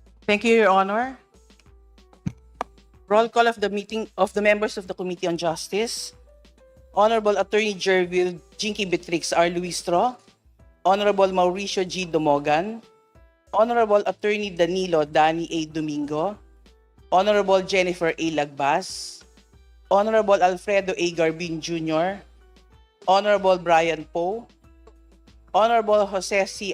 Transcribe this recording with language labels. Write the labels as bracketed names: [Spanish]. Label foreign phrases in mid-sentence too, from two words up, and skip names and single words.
[English] Thank you, Your Honor. Roll call of the meeting of the members of the Committee on Justice. Honorable Attorney Jervil Jinky Betrix R. Luistro. Honorable Mauricio G. Domogan. Honorable Attorney Danilo Dani A. Domingo. Honorable Jennifer A. Lagbas. Honorable Alfredo A. Garbin Jr. Honorable Brian Poe. Honorable Jose C.